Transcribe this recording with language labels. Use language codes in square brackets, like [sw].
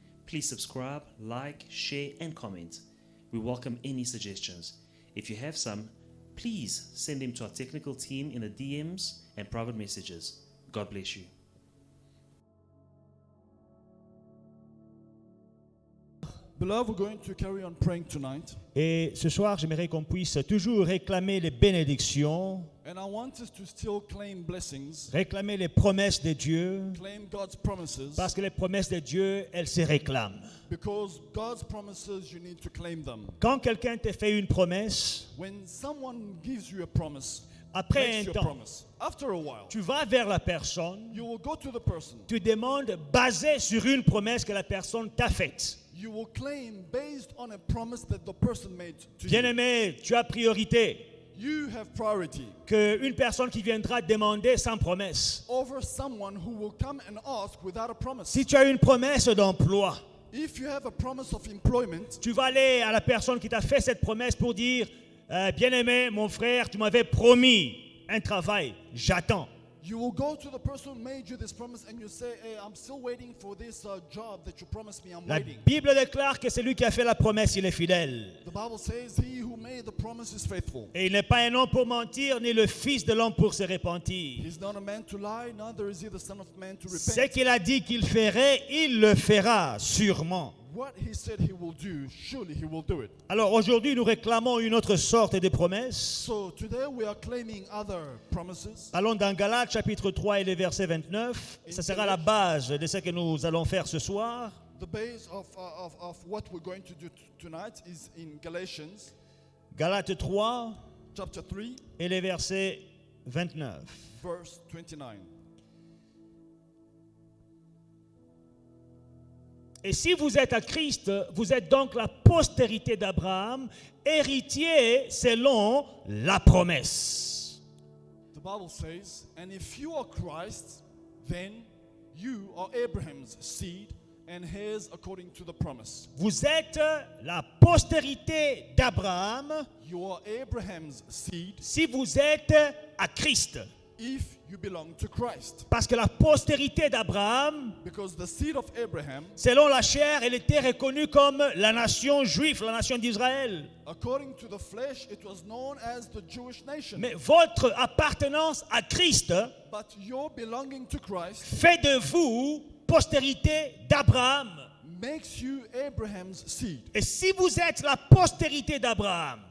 [en] Please subscribe, like, share, and comment. We welcome any suggestions. If you have some, please send them to our technical team in the DMs and private messages. God bless you. Beloved, we're going to carry on praying tonight. [fr] Et ce soir, j'aimerais qu'on puisse toujours réclamer les bénédictions, [en] And I want us to still claim blessings, [fr] réclamer les promesses de Dieu, [en] claim God's promises, [fr] parce que les promesses de Dieu, elles se réclament. [en] because God's promises, you need to claim them. [fr] Quand quelqu'un te fait une promesse, [en] When someone gives you a promise, [fr] après [en] makes [fr] un [en] you a [fr] temps, [en] promise, after a while, [fr] tu vas vers la personne, [en] you will go to the person. [fr] tu demandes basé sur une promesse que la personne t'a faite. [en] You will claim based on a promise that the person made to you. [fr] Bien-aimé, tu as priorité [en] You have priority [fr] qu'une personne qui viendra demander sans promesse. [en] over someone who will come and ask without a promise. [fr] Si tu as une promesse d'emploi, [en] If you have a promise of employment, [fr] tu vas aller à la personne qui t'a fait cette promesse pour dire bien-aimé, mon frère, tu m'avais promis un travail, j'attends. [en] you will go to the person who made you this promise and you say, hey, I'm still waiting for this job that you promised me. I'm [fr] La [en] waiting. [fr] Bible déclare que celui qui a fait la promesse, il est fidèle. [en] The Bible says, he who made the promise is faithful. [fr] Et il n'est pas un homme pour mentir, ni le fils de l'homme pour se repentir. [en] He's not a man to lie, neither is he the son of man to [fr] Ce [en] repent. [fr] qu'il a dit qu'il ferait, il le fera sûrement. [en] What he said he will do, surely he will do it. [fr] Alors aujourd'hui, nous réclamons une autre sorte de promesse. [en] So today we are claiming other promises. [fr] Allons dans Galates chapitre 3 et le verset 29. Ça sera la base de ce que nous allons faire ce soir. [en] The base of what we're going to do tonight is in Galatians [fr] Galates 3 [en] chapter 3, [fr] et le verset 29. [en] verse 29. [fr] Et si vous êtes à Christ, vous êtes donc la postérité d'Abraham, héritier selon la promesse. [en] The Bible says, and if you are Christ, then you are Abraham's seed and heirs according to the promise. [fr] Vous êtes la postérité d'Abraham [en] You are Abraham's seed [fr] si vous êtes à Christ. [en] if you belong to Christ. [fr] Parce que la postérité d'Abraham, [en] Because the seed of Abraham, [fr] selon la chair, elle était reconnue comme la nation juive, la nation d'Israël. [en] according to the flesh, it was known as the Jewish nation. [fr] Mais votre appartenance à Christ [en] But your belonging to Christ [fr] fait de vous postérité d'Abraham. [en] makes you Abraham's seed. [fr] Et si vous êtes la postérité d'Abraham,